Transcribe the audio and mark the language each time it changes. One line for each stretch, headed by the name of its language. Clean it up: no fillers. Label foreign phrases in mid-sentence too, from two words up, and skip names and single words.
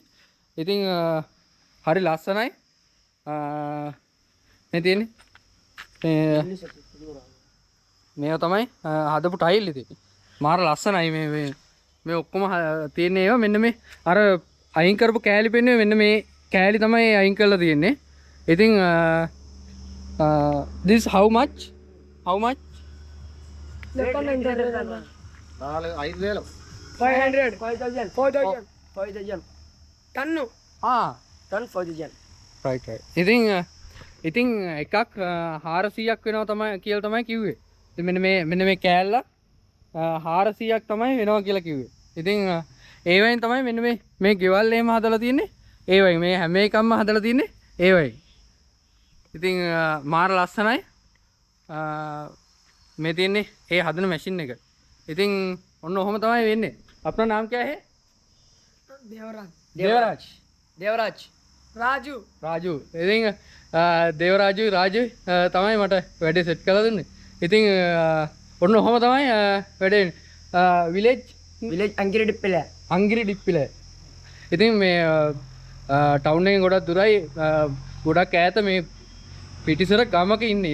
Sinhala: ඉතින් හරි ලස්සනයි. මේ තියෙන්නේ. මේවා තමයි හදපු ටයිල් ඉතින්. මාර ලස්සනයි මේ ඔක්කොම තියෙන්නේ ඒවා මෙන්න මේ අර අයින් කරපු කෑලි පෙන්නේ මෙන්න මේ කෑලි තමයි අයින් කරලා තියෙන්නේ.
English: ඉතින් this how much 500 టన్ను టన్ 4000
Sinhala: right ඉතින් එකක් 400ක් වෙනවා තමයි කියලා තමයි කිව්වේ. ඉතින් මෙන්න මේ කෑල්ල 400ක් තමයි වෙනවා කියලා කිව්වේ. ඉතින් ඒ වයින් තමයි මෙන්න මේ ගෙවල් එහෙම හදලා තියෙන්නේ. ඒ වයින් මේ හැම එකක්ම හදලා තියෙන්නේ ඒ වයින්. ඉතින් මාර ලස්සනයි. මේ තියෙන්නේ ඒ හදන මැෂින් එක. ඉතින් ඔන්න ඔහොම තමයි වෙන්නේ.
Hindi: अपना नाम क्या है?
Sinhala: देवराज राजू. ඉතින් රාජු තමයි මට වැඩේ සෙට් කරලා දුන්නේ. ඉතින් ඔන්න ඔහොම තමයි වැඩේ විලේජ් අංගිරි ඉතින් මේ ටවුන් එකෙන් ගොඩක් දුරයි ගොඩක් ඈත මේ පිටිසර ගමක ඉන්නේ.